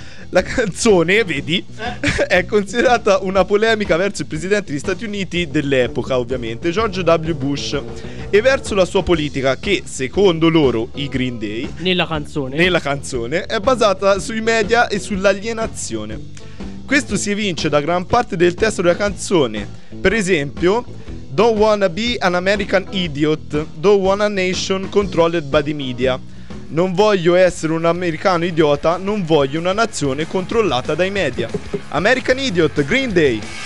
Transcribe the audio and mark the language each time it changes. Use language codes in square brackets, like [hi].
[it] La canzone, vedi, è considerata una polemica verso il presidente degli Stati Uniti dell'epoca, ovviamente, George W. Bush, e verso la sua politica che, secondo loro, i Green Day, nella canzone, è basata sui media e sull'alienazione. Questo si evince da gran parte del testo della canzone. Per esempio, [en] don't wanna be an American idiot, don't want a nation controlled by the media. [it] Non voglio essere un americano idiota, non voglio una nazione controllata dai media. American Idiot, Green Day.